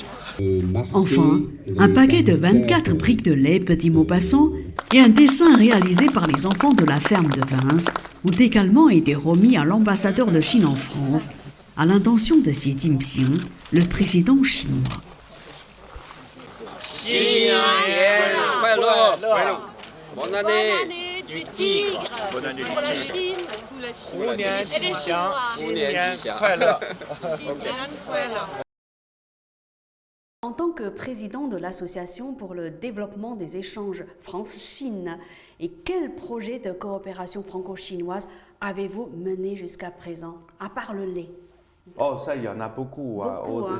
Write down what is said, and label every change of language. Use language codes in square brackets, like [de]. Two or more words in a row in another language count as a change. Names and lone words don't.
[fr] Enfin, un paquet de 24 briques de lait petit Maupassant et un dessin réalisé par les enfants de la ferme de Vins ont également été remis à l'ambassadeur de Chine en France, à l'intention de Xi Jinping, le président chinois. Bonne année du tigre pour la Chine. [zh] 祝了新虎年吉祥，新年吉祥快乐。新年快乐。 [fr] En tant que président de l'Association pour le développement des échanges France-Chine, et quel projet de coopération franco-chinoise avez-vous mené jusqu'à présent, à part le lait? Oh, ça, il y en a beaucoup. Beaucoup, hein.